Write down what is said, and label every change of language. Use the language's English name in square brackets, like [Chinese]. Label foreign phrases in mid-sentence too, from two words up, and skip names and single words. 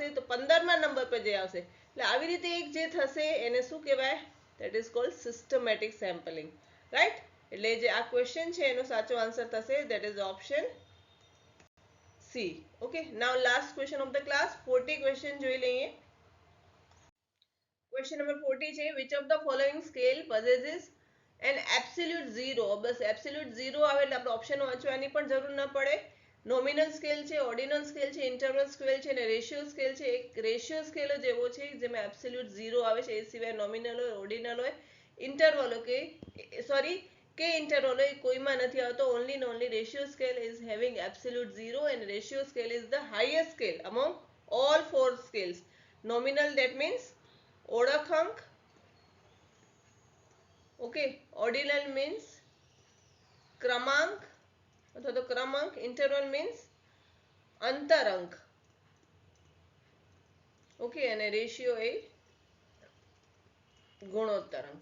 [Gujarati] તો 15મા નંબર પર જે આવશે. એટલે આવી રીતે એક જે થશે એને શું કહેવાય? [English] that is called systematic sampling, right? [Gujarati] એટલે જે આ ક્વેશ્ચન છે એનો સાચો આન્સર થશે [English] that is option C. okay, now last question of the class, 40 question [Gujarati] જોઈ લઈએ. [English] question number 40 છે which of the following scale possesses an absolute zero? [Gujarati] બસ [English] absolute zero [Gujarati] આવે એટલે આપણે ઓપ્શન વાંચવાની પણ જરૂર ન પડે. [English] nominal scale [Gujarati] છે, [English] ordinal scale [Gujarati] છે, [English] interval scale [Gujarati] છે અને [English] ratio scale [Gujarati] છે. એક [English] ratio scale [Gujarati] જ એવો છે જેમાં [English] absolute zero [Gujarati] આવે છે, એ સિવાય નોમિનલ હોય, ઓર્ડિનલ હોય, ઇન્ટરવલ હોય કે ઇન્ટરવલ હોય કોઈમાં નથી આવતો. [English] only and only ratio scale is having absolute zero and ratio scale is the highest scale among all four scales. Nominal, that means [Gujarati] ઓળખાંક, ઓકે, [English] ordinal means [Gujarati] ક્રમાંક અથવા તો ક્રમાંક, [English] interval means [Gujarati] અંતર-અંક, ઓકે, અને રેશિયો એ ગુણોત્તર અંક.